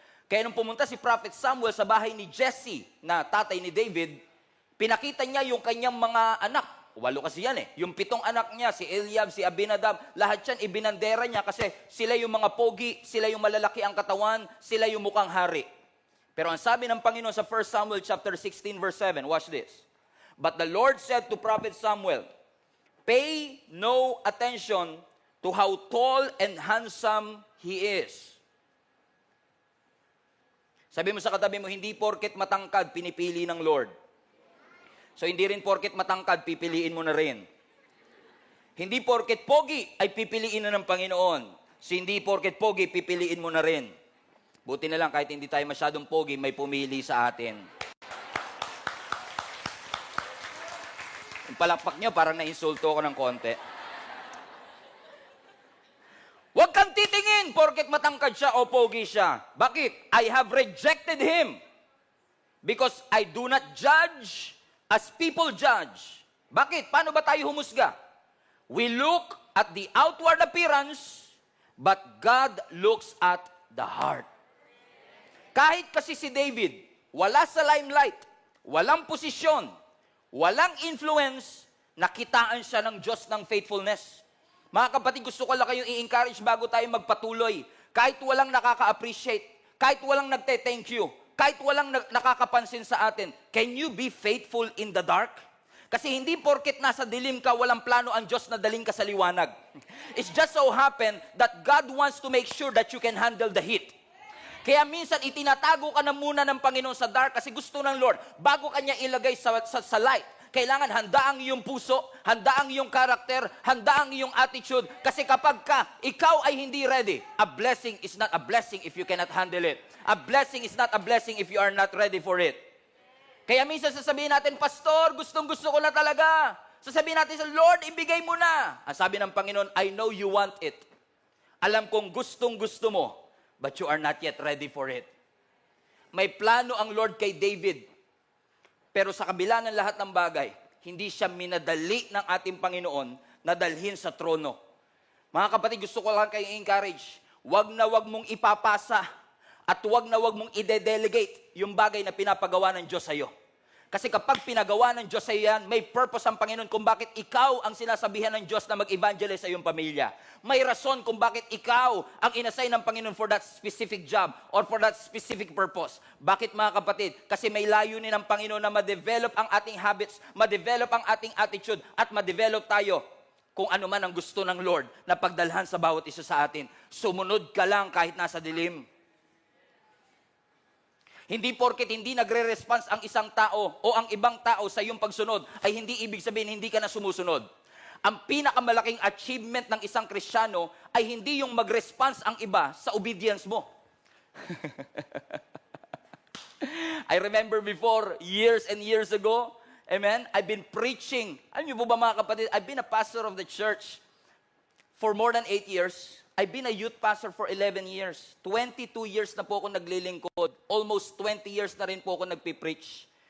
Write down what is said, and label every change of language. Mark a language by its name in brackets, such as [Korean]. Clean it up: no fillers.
[Filipino] Kaya nung pumunta si Prophet Samuel sa bahay ni Jesse, na tatay ni David, pinakita niya yung kanyang mga anak. 8 kasi yan eh. Yung 7 anak niya, si Eliab, si Abinadab, lahat yan ibinandera niya kasi sila yung mga pogi, sila yung malalaki ang katawan, sila yung mukhang hari. Pero ang sabi ng Panginoon sa 1 Samuel chapter 16 verse 7, [English] watch this. But the Lord said to Prophet Samuel, pay no attention to how tall and handsome he is. [Filipino] Sabi mo sa katabi mo, hindi porket matangkad, pinipili ng Lord. So hindi rin porket matangkad, pipiliin mo na rin. Hindi porket pogi, ay pipiliin na ng Panginoon. So hindi porket pogi, pipiliin mo na rin. Buti na lang, kahit hindi tayo masyadong pogi, may pumili sa atin. Yung palakpak nyo, parang na-insulto ko ng konti. Huwag kang titingin porket matangkad siya o pogi siya. [English] Bakit? I have rejected him. Because I do not judge as people judge. Bakit? [Filipino] Paano ba tayo humusga? [English] We look at the outward appearance, but God looks at the heart. [Filipino] Kahit kasi si David, wala sa limelight, walang posisyon, walang influence, nakitaan siya ng Diyos ng faithfulness. Mga kapatid, gusto ko lang kayong i-encourage bago tayo magpatuloy. Kahit walang nakaka-appreciate, kahit walang nagte-thank you, kahit walang nakakapansin sa atin, [English] can you be faithful in the dark? [Filipino] Kasi hindi porket nasa dilim ka, walang plano ang Diyos na daling ka sa liwanag. [English] It's just so happen that God wants to make sure that you can handle the heat. [Filipino] Kaya minsan itinatago ka na muna ng Panginoon sa dark kasi gusto ng Lord, bago kanya ilagay sa light, kailangan handa ang iyong puso, handa ang iyong karakter, handa ang iyong attitude. Kasi kapag ikaw ay hindi ready, [English] a blessing is not a blessing if you cannot handle it. A blessing is not a blessing if you are not ready for it. [Filipino] Kaya minsan sasabihin natin, Pastor, gustong-gusto ko na talaga. Sasabihin natin sa Lord, ibigay mo na. Ang sabi ng Panginoon, [English] I know you want it. [Filipino] Alam kong gustong-gusto mo, [English] but you are not yet ready for it. [Filipino] May plano ang Lord kay David. Pero sa kabila ng lahat ng bagay, hindi siya minadali ng ating Panginoon na dalhin sa trono. Mga kapatid, gusto ko lang kayo i-encourage. Wag na wag mong ipapasa at wag na wag mong ide-delegate yung bagay na pinapagawa ng Diyos sa iyo. Kasi kapag pinagawa ng Diyos sa iyo yan, may purpose ang Panginoon kung bakit ikaw ang sinasabihan ng Diyos na mag-evangelize sa iyong pamilya. May rason kung bakit ikaw ang inassign ng Panginoon [English] for that specific job or for that specific purpose. [Filipino] Bakit mga kapatid? Kasi may layunin ng Panginoon na ma-develop ang ating habits, ma-develop ang ating attitude, at ma-develop tayo kung ano man ang gusto ng Lord na pagdalhan sa bawat isa sa atin. Sumunod ka lang kahit nasa dilim. Hindi porket hindi nagre-response ang isang tao o ang ibang tao sa iyong pagsunod ay hindi ibig sabihin hindi ka na sumusunod. Ang pinakamalaking achievement ng isang Kristiyano ay hindi yung mag-response ang iba sa obedience mo. [English] I remember before, years and years ago, amen, I've been preaching. [Filipino] Alam niyo po ba mga kapatid, [English] I've been a pastor of the church For more than 8 years, I've been a youth pastor for 11 years. [Filipino] 22 years na po ako naglilingkod. Almost 20 years na rin po ako nagpipreach.